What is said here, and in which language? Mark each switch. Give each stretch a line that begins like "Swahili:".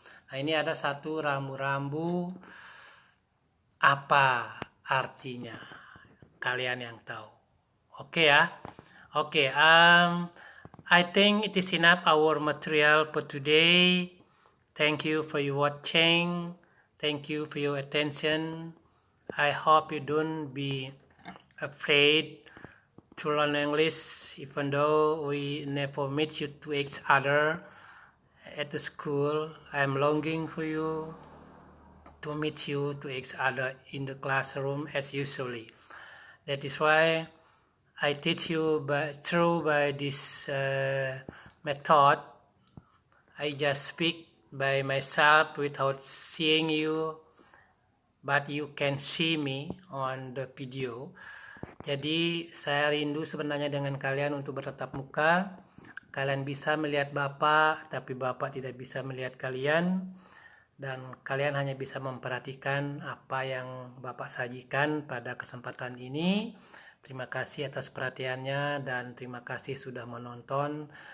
Indonesian: Nah, ini ada satu rambu-rambu, apa artinya? Kalian yang tahu. Oke ya.
English: Oke, I think it is enough our material for today. Thank you for your watching. Thank you for your attention. I hope you don't be afraid to learn English, even though we never meet you to each other at the school. I'm longing for you to meet you to each other in the classroom as usually. That is why I teach you by this method. I just speak by myself without seeing you, but you can see me on the video.
Indonesian: Jadi saya rindu sebenarnya dengan kalian untuk bertatap muka. Kalian bisa melihat Bapak, tapi Bapak tidak bisa melihat kalian. Dan kalian hanya bisa memperhatikan apa yang Bapak sajikan pada kesempatan ini. Terima kasih atas perhatiannya dan terima kasih sudah menonton.